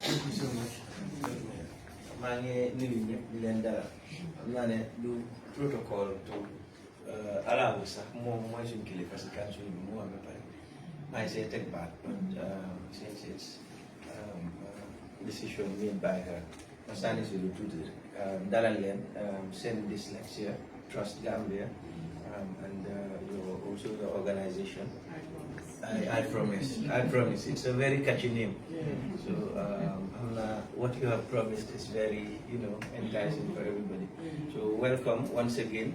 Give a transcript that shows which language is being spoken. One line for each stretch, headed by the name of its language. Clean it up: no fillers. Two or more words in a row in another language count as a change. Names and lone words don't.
English: Thank you so much.
Wolof: maa ngi nuyu ñëpp di leen dalal xam naa ne du protocol to alaawu sax moom mooy suñu kilifa si council bi mu am ba pare maa ngi see teg baat
English: since it's decision made by her
Wolof: ma sànni si lu tuuti dalal leen seen
English: dyslexia Trust Gambia and also the organization. I promise. It's a very catchy name. So what you have promised is very, enticing for everybody. So welcome once again.